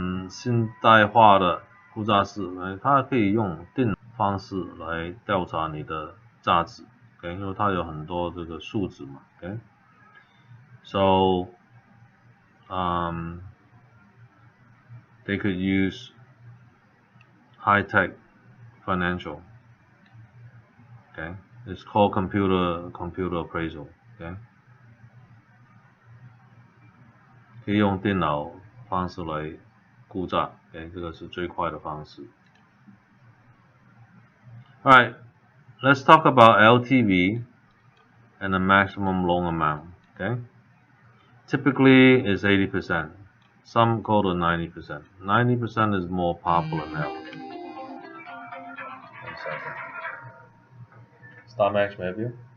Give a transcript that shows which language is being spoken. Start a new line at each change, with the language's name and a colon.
Chinese: 现代化的估价师，它可以用电脑方式来调查你的价值， okay， 因为它有很多这个数值嘛， okay.
English: So, they could use high-tech financial, okay. It's called computer appraisal, okay.
Chinese: 可以用电脑方式来估价，这个是最快的方式。
English: Alright, let's talk about LTV and the maximum loan amount, okay. Typically it's 80%. Some call it 90%. 90% is more popular now. 1 second. Start match maybe.